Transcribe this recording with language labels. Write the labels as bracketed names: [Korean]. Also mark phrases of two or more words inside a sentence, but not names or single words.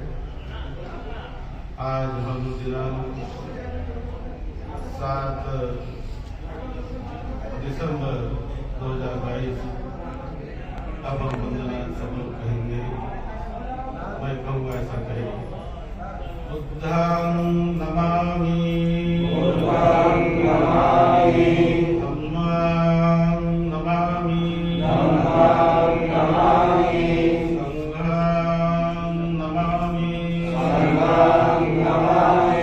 [Hindi] आज हम दिनांक 7 दिसंबर 2022 अब हम वंदना सब लोग कहेंगे, मैं कहूँगा ऐसा कहेंगे। [Pali] बुद्धं नमामि, बुद्धं नमामि, धम्मं नमामि, धम्मं नमामि, संघं नमामि, संघं नमामि।